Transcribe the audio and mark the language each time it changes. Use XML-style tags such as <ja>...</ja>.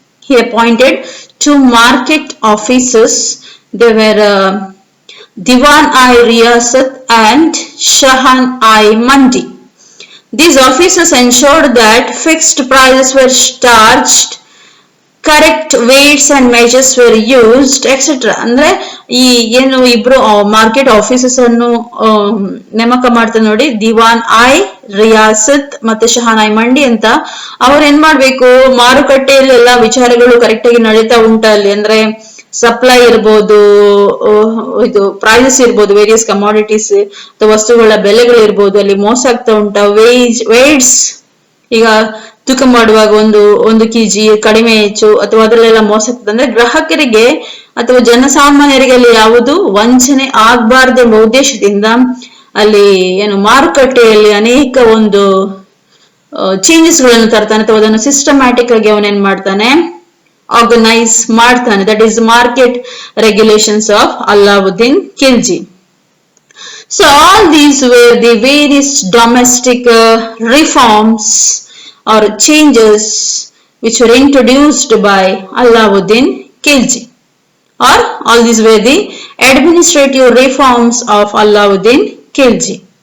<en>He appointed 2 market officers. They were Diwan-i-Riyasat and Shahan-i-Mandi. These officers ensured that fixed prices were charged, correct weights and measures were used, etc.</en> <kn>ಅಂದ್ರೆ ಈ ಏನು ಇಬ್ರು market officers ಅನ್ನು ನೇಮಕ ಮಾಡ್ತಾರೆ ನೋಡಿ, ದಿವಾನ್-ಐ-ರಿಯಾಸತ್ ಮತ್ತೆ ಶಹಾನ್-ಐ-ಮಂಡಿ ಅಂತ. ಅವ್ರು ಏನ್ ಮಾಡ್ಬೇಕು, ಮಾರುಕಟ್ಟೆಯಲ್ಲಿ ಎಲ್ಲಾ ವಿಚಾರಗಳು ಕರೆಕ್ಟ್ ಆಗಿ ನಡೀತಾ ಉಂಟಾ ಅಲ್ಲಿ, ಅಂದ್ರೆ ಸಪ್ಲೈ ಇರ್ಬೋದು, ಇದು ಪ್ರೈಸಸ್ ಇರ್ಬೋದು, ವೇರಿಯಸ್ ಕಮಾಡಿಟೀಸ್ ಅಥವಾ ವಸ್ತುಗಳ ಬೆಲೆಗಳು ಇರ್ಬೋದು, ಅಲ್ಲಿ ಮೋಸ ಆಗ್ತಾ ಉಂಟಾ, ವೇಟ್ಸ್ ಈಗ ತೂಕ ಮಾಡುವಾಗ ಒಂದು ಕೆಜಿ ಕಡಿಮೆ ಹೆಚ್ಚು ಅಥವಾ ಅದರಲ್ಲೆಲ್ಲ ಮೋಸ ಆಗ್ತದೆ. ಅಂದ್ರೆ ಗ್ರಾಹಕರಿಗೆ ಅಥವಾ ಜನಸಾಮಾನ್ಯರಿಗೆ ಅಲ್ಲಿ ಯಾವುದು ವಂಚನೆ ಆಗ್ಬಾರ್ದೆಂಬ ಉದ್ದೇಶದಿಂದ ಅಲ್ಲಿ ಮಾರುಕಟ್ಟೆಯಲ್ಲಿ ಅನೇಕ ಒಂದು ಚೇಂಜಸ್ ಗಳನ್ನು ತರ್ತಾನೆ ಅಥವಾ ಅದನ್ನು ಸಿಸ್ಟಮ್ಯಾಟಿಕ್ ಆಗಿ ಅವನೇನ್ ಮಾಡ್ತಾನೆ, ಆರ್ಗನೈಸ್ ಮಾಡ್ತಾನೆ.</kn> <en>That is market regulations of Alauddin Khilji. So all these were the various domestic reforms or changes which were introduced by Alauddin Khilji, or all these were the administrative reforms of Alauddin Khilji.</en>